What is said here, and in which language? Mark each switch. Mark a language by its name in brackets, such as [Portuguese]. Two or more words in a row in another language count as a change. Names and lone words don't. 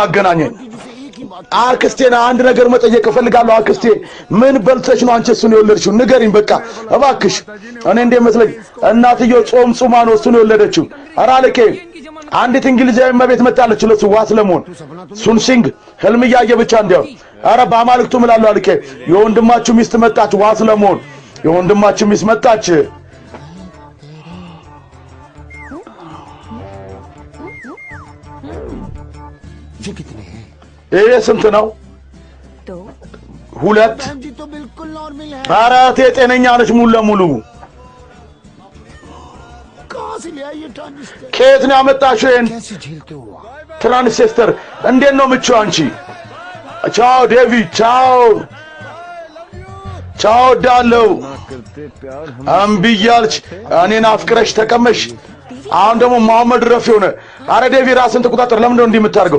[Amharic] አገናኘኝ አክስቴና አንድ ነገር መጠየቅ እፈልጋለሁ አክስቴ ምን በልተሽ ነው አንቺ እሱን የወለድሽው ንገሪኝ በቃ እባክሽ እኔ እንደመስለኝ እናትየው ጾም ጾማ ነው እሱን የወለደችው አረ አለቄ አንዲት እንግሊዛዊ መቤት መጣለች ለሱ ዋስ ለሞን ሱንሲንግ ህልም ያየ ብቻ እንዲያው አረ በአማልክቱ ምላሉ አለቄ የወንድማችሁ ሚስት መጣች ዋስ ለሞን የወንድማችን ሚስት መጣች። [Hindi] ये कितने हैं [Amharic] ይሄ ስንት ነው? [Hindi] दो [Amharic] ሁለት። [Hindi] जी तो बिल्कुल नॉर्मल है [Amharic] አራት ጤነኛ ነች ሙሉ ለሙሉ። [Hindi] कहां से ले आई ये ट्रांजिस्टर [Amharic] ከየት ነው ያመጣሽው ይሄን [Hindi] कैसे झेलते हो आप [Amharic] ትራንሲስተር? እንዴት ነው ምቹ አንቺ? ቻው ዴቪድ፣ ቻው ቻው ዳለው እምቢያልሽ እኔን አፍቅረሽ ተቀመሽ። አሁን ደግሞ መሐመድ ረፊ ሆነ። አረ ዴቪድ ራስን ተቆጣጠር። ለምን ነው እንዲህ የምታደርገው?